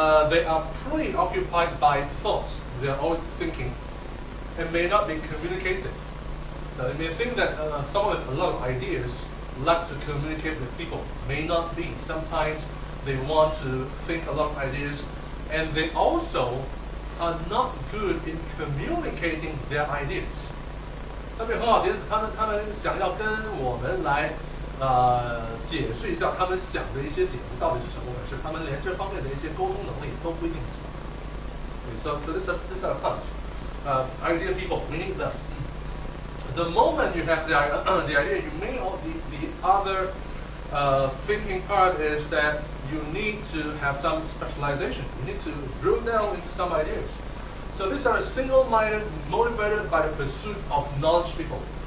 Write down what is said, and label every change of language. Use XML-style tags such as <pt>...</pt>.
<en>They are preoccupied by thoughts. They are always thinking and may not be communicative. Now, you may think that someone with a lot of ideas like to communicate with people. May not be. Sometimes they want to think a lot of ideas, and they also are not good in communicating their ideas.</en> <zh>他们有很好的点子，他们想要跟我们来解释一下他们想的一些点子到底是什么回事，他们连这方面的一些沟通能力都不一定有。</zh> <en>So this are parts. Idea people, we need them. The moment you have the idea, you may the other thinking part is that you need to have some specialization. You need to drill down into some ideas. So these are single-minded, motivated by the pursuit of knowledge people.</en>